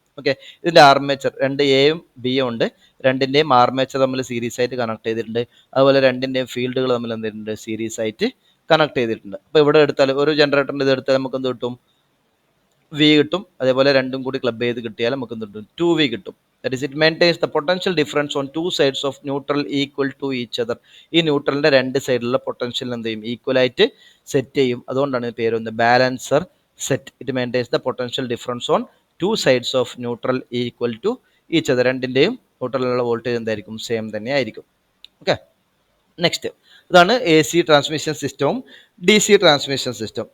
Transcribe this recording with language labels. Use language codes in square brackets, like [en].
[ml] Okay, ഇതിൻ്റെ armature 2 എയും ബിയും ഉണ്ട്. രണ്ടിൻ്റെയും ആർമേച്ചർ തമ്മിൽ സീരീസ് ആയിട്ട് കണക്ട് ചെയ്തിട്ടുണ്ട്. അതുപോലെ രണ്ടിൻ്റെയും ഫീൽഡുകൾ തമ്മിൽ എന്തിട്ടുണ്ട്, സീരീസ് ആയിട്ട് കണക്ട് ചെയ്തിട്ടുണ്ട്. അപ്പോൾ ഇവിടെ എടുത്താൽ ഒരു ജനറേറ്ററിൻ്റെ ഇത് എടുത്താൽ നമുക്ക് എന്ത് കിട്ടും, V കിട്ടും. അതേപോലെ രണ്ടും കൂടി ക്ലബ് ചെയ്ത് കിട്ടിയാൽ നമുക്ക് എന്ത് കിട്ടും, 2V കിട്ടും. [en] That is, it maintains the potential difference on 2 sides of neutral equal to each other. [ml] ഈ ന്യൂട്രലിൻ്റെ 2 സൈഡിലുള്ള പൊട്ടൻഷ്യൽ എന്ത് ചെയ്യും, ഈക്വൽ ആയിട്ട് സെറ്റ് ചെയ്യും. അതുകൊണ്ടാണ് പേര് വന്നത് balancer set. [en] It maintains the potential difference on 2 sides of neutral equal to each other. [ml] രണ്ടിൻ്റെയും ന്യൂട്രലിലുള്ള വോൾട്ടേജ് എന്തായിരിക്കും, സെയിം തന്നെ ആയിരിക്കും. ഓക്കെ, നെക്സ്റ്റ് ഇതാണ് എ സി ട്രാൻസ്മിഷൻ സിസ്റ്റവും ഡി സി ട്രാൻസ്മിഷൻ സിസ്റ്റം.